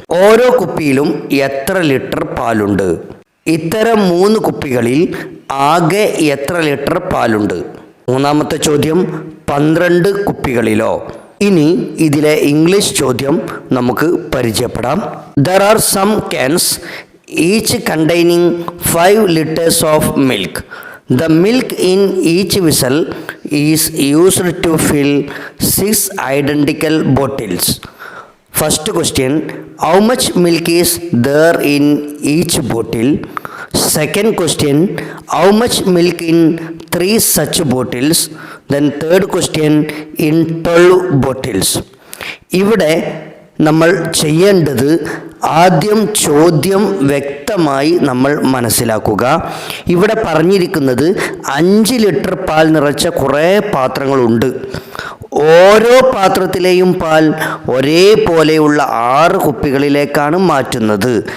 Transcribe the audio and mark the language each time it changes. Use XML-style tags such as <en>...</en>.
<ml>ഓരോ കുപ്പിയിലും എത്ര ലിറ്റർ പാലുണ്ട്? ഇത്തരം 3 കുപ്പികളിൽ ആകെ എത്ര ലിറ്റർ പാലുണ്ട്? മൂന്നാമത്തെ ചോദ്യം, 12 കുപ്പികളിലോ? ഇനി ഇതിലെ ഇംഗ്ലീഷ് ചോദ്യം നമുക്ക് പരിചയപ്പെടാം.</ml> <en>There are some cans each containing 5 liters of milk. The milk in each vessel is used to fill 6 identical bottles. First question, how much milk is there in each bottle? Second question, how much milk in 3 such bottles? Then third question, in 12 bottles.</en> <ml>ഇവിടെ നമ്മൾ ചെയ്യേണ്ടത് ആദ്യം ചോദ്യം വ്യക്തമായി നമ്മൾ മനസ്സിലാക്കുക. ഇവിടെ പറഞ്ഞിരിക്കുന്നത് 5 ലിറ്റർ പാൽ നിറച്ച കുറേ പാത്രങ്ങളുണ്ട്. ഓരോ പാത്രത്തിലെയും പാൽ ഒരേപോലെയുള്ള 6 കുപ്പികളിലേക്കാണ് മാറ്റുന്നത്.</ml>